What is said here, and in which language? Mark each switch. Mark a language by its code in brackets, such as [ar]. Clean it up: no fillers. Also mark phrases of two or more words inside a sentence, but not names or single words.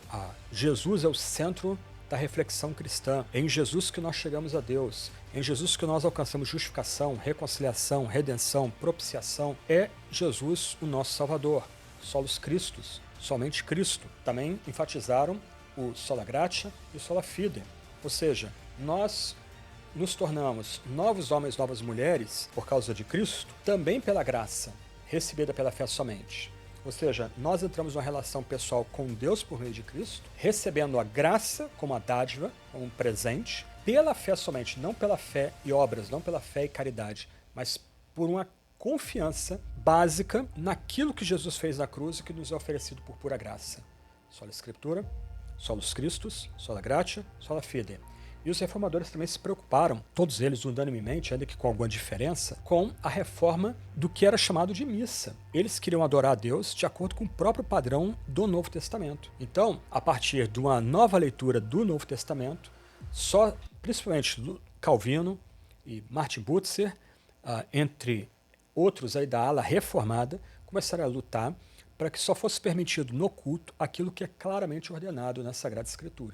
[pt] Jesus é o centro da reflexão cristã. É em Jesus que nós chegamos a Deus. É em Jesus que nós alcançamos justificação, reconciliação, redenção, propiciação. É Jesus o nosso Salvador. [la] Solos Christus, [pt] somente Cristo. Também enfatizaram o [la] sola gratia [pt] e o [la] sola fide. [pt] Ou seja, nós nos tornamos novos homens, novas mulheres por causa de Cristo, também pela graça, recebida pela fé somente. Ou seja, nós entramos numa relação pessoal com Deus por meio de Cristo, recebendo a graça como a dádiva, como um presente, pela fé somente, não pela fé e obras, não pela fé e caridade, mas por uma confiança básica naquilo que Jesus fez na cruz e que nos é oferecido por pura graça. [la] Sola Escritura, solos Christus, sola gratia, sola fide. [pt] E os reformadores também se preocuparam, todos eles unanimemente, ainda que com alguma diferença, com a reforma do que era chamado de missa. Eles queriam adorar a Deus de acordo com o próprio padrão do Novo Testamento. Então, a partir de uma nova leitura do Novo Testamento, só, principalmente Calvino e Martin Butzer, entre outros aí da ala reformada, começaram a lutar para que só fosse permitido no culto aquilo que é claramente ordenado na Sagrada Escritura.